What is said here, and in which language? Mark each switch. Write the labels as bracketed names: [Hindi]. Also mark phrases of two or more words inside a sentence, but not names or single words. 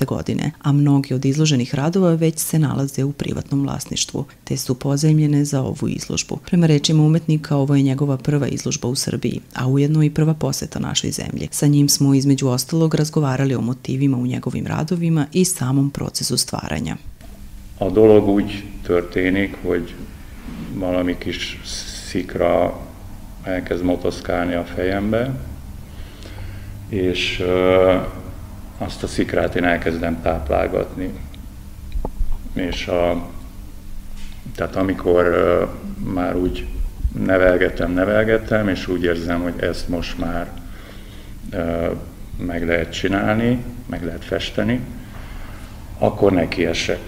[Serbian] godine, a mnogi od izloženih radova već se nalaze u privatnom vlasništvu, te su pozajmljene za ovu izložbu. Prema rečima umetnika, ovo je njegova prva izložba u Srbiji, a ujedno i prva poseta našoj zemlji. Sa njim smo između ostalog razgovarali o motivima u njegovim radovima i samom procesu stvaranja. [Hungarian] A dolog úgy történik, hogy valami kis szikra elkezd motoszkálni a fejembe, és azt a szikrát én elkezdem táplálgatni. És tehát amikor már úgy nevelgetem, és úgy érzem, hogy ezt most már meg lehet csinálni, meg lehet festeni, akkor nekiesek.